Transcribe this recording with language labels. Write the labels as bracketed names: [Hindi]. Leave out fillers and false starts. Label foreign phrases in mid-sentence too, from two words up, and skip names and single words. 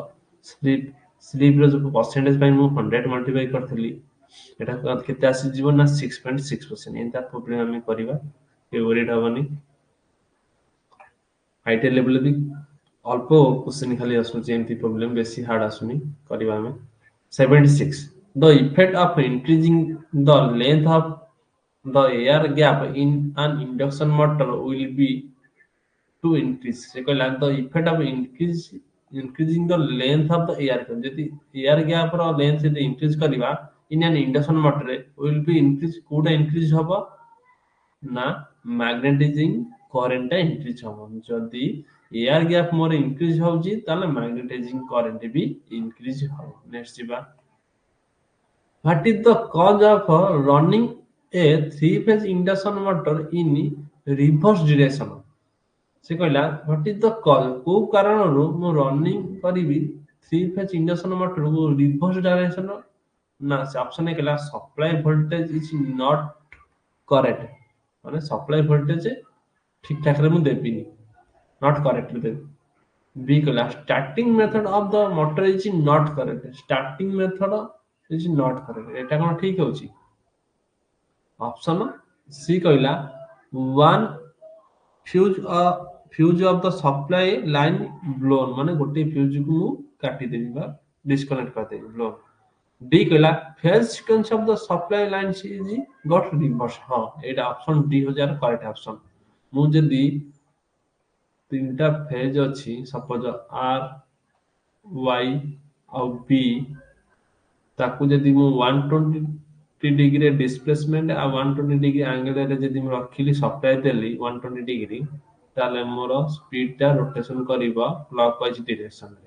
[Odia] ସ୍ଲିପ ର ଯୋଉ ପରସେଣ୍ଟେଜ ପାଇଁ ମୁଁ 100 ମଲ୍ଟିପ୍ଲାଇ କରିଥିଲି, ଏଟା କେତେ ଆସିଯିବ ନା 6.6%। ଏମିତି ପ୍ରୋବ୍ଲେମ ଆମେ କରିବା, କେବେ ୱରିଡ୍ ହବନି। [English] ITI levelରେ [Odia] ବି ଅଳ୍ପ କ୍ୱେଶ୍ଚିନ୍ ଖାଲି ଆସୁଛି ଏମିତି ପ୍ରୋବ୍ଲେମ, ବେଶୀ ହାର୍ଡ ଆସୁନି। କରିବା ଆମେ [English] 76 the effect of increasing the length of the air gap in an induction motor will be to increase। [Odia] ସେ କହିଲା [English] the effect of increasing the length of the air gap, ଯଦି air gap ର length ଯଦି increase କରିବା in an induction motor ରେ will be increase, [Odia] କୋଉଟା increase ହବ ନା [English] magnetizing current [Odia] ଟା ଇନକ୍ରିଜ ହବ। ଯଦି [English] air gap [Odia] ମୋର ଇନକ୍ରିଜ ହଉଛି ତାହେଲେ [English] magnetizing current [Odia] ବି ଇନକ୍ରିଜ ହବ। ନେକ୍ସଟ ଯିବା। [English] What is the cause of running a three phase induction motor in reverse direction? [Odia] ସେ କହିଲା [English] what is the cause, [Odia] କୋଉ କାରଣରୁ ମୁଁ [English] ରନିଂ କରିବି three phase induction motorକୁ reverse direction, [Odia] ନା ସେ [English] ଅପସନ କହିଲା supply voltage is not correct, ମାନେ supply voltage [Odia] ଠିକ ଠାକରେ ମୁଁ ଦେବିନି, [English] not correctly ଦେବି। B କହିଲା starting method of the motor is not correct, starting method is not correct, [Odia] ଏଟା କଣ ଠିକ ହଉଛି? [English] ଅପସନ C କହିଲା one fuse of the supply line blown, [Odia] ମାନେ ଗୋଟେ fuse କୁ ମୁଁ କାଟିଦେବି ବା disconnect କରିଦେବି blown। [English] D କହିଲା phase sequence of the supply line is got reverse। [Odia] ହଁ ଏଇଟା ଅପସନ D ହଉଛି [English] correct option. [Odia] ମୁଁ ଯଦି ତିନିଟା ଫେଜ ଅଛି ସପୋଜ ଆର ୱାଇ ଆଉ ବି, ତାକୁ ଯଦି ମୁଁ 120 [English] degree displacement [Odia] ଆଉ 120 [English] degree angleରେ [Odia] ଯଦି ମୁଁ ରଖିଲି ସପ୍ଲାଇ ଦେଲି 120 ଡିଗ୍ରୀ, ତାହେଲେ ମୋର ସ୍ପିଡ ଟା ରୋଟେସନ କରିବ [English] clockwise directionରେ।